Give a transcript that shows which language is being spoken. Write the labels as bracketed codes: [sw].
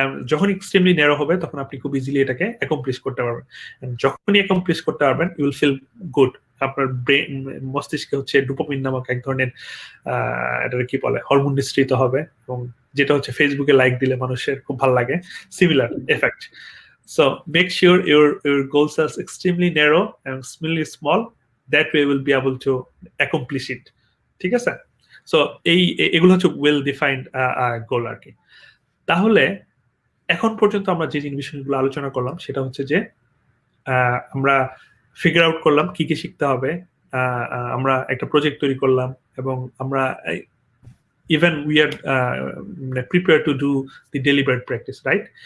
[bn] যখন extremely narrow হবে তখন আপনি খুব ইজিলি এটাকে অ্যাকমপ্লিশ করতে পারবেন। যখনই অ্যাকমপ্লিশ করতে পারবেন [en] You will feel good. [bn] আপনার ব্রেন, মস্তিষ্কে হচ্ছে ডোপামিন নামক এক ধরনের এটা কি বলে হরমোন নিঃসৃত হবে, এবং যেটা হচ্ছে ফেসবুকে লাইক দিলে মানুষের খুব ভালো লাগে, similar effect. [en] So make sure your goals are extremely narrow and extremely small. That way we'll be able to accomplish it. [bn] ঠিক আছে? সো এগুলো হচ্ছে ওয়েল ডিফাইন্ড গোল আর কি। তাহলে এখন পর্যন্ত আমরা যে বিষয়গুলো আলোচনা করলাম সেটা হচ্ছে যে আমরা ফিগার আউট করলাম কি কি শিখতে হবে, আমরা একটা প্রজেক্ট তৈরি করলাম, এবং আমরা even [en] We are prepare to do the deliberate practice, right?